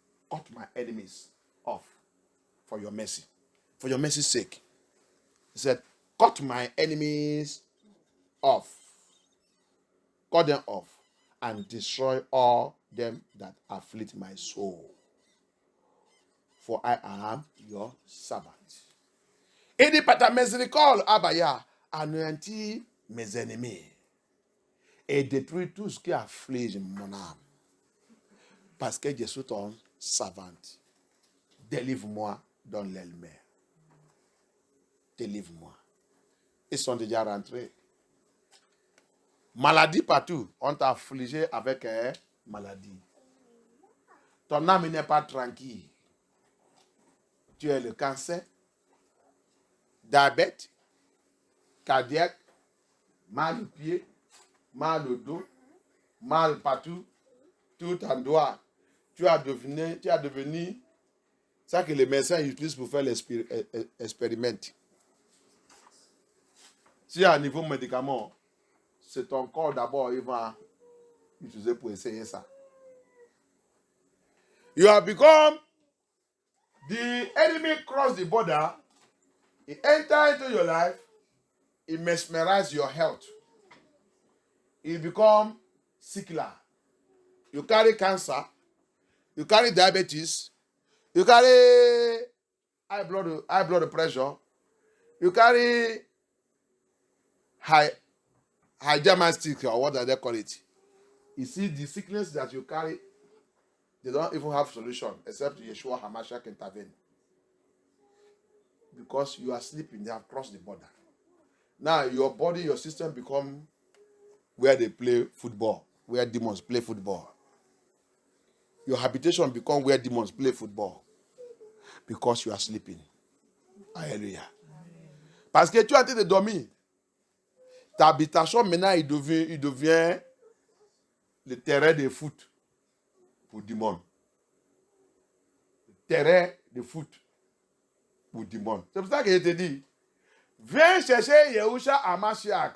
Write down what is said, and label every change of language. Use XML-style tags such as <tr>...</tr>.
<en>Cut my enemies off for your mercy. For your mercy's sake. He said, cut my enemies off. Cut them off and destroy all them that afflict my soul. For I am your servant.</en> <fr>Il dit par ta miséricorde, Abaya, anéantis mes ennemis et détruis tout ce qui afflige mon âme. Parce que je suis ton servante. Délivre-moi dans l'aile mer. Délivre-moi. Ils sont déjà rentrés. Maladie partout. On t'a affligé avec une maladie. Ton âme n'est pas tranquille. Tu as le cancer, diabète, cardiaque, mal au pied, mal au dos, mal partout, tout endroit. Tu as devenu ça que les médecins utilisent pour faire l'expériment. Si à niveau médicament, c'est ton corps d'abord, il va utiliser pour essayer ça.</fr> <en>You have become, the enemy cross the border, he enter into your life, he mesmerize your health. He become sickler. You carry cancer, you carry diabetes, you carry high blood pressure, you carry high diabetes, or what do they call it? You see, the sickness that you carry, they don't even have solution except Yeshua HaMashiach intervene. Because you are sleeping, they have crossed the border. Now your body, your system become where they play football, where demons play football. Your habitation become where demons play football. Because you are sleeping.</en> <fr>Alléluia. Parce que tu es en train de dormir. Ta habitation maintenant, il devient le terrain de foot pour démons. Le terrain de foot pour démons. C'est pour ça que je te dis, viens chercher Yeshua HaMashiach.</fr>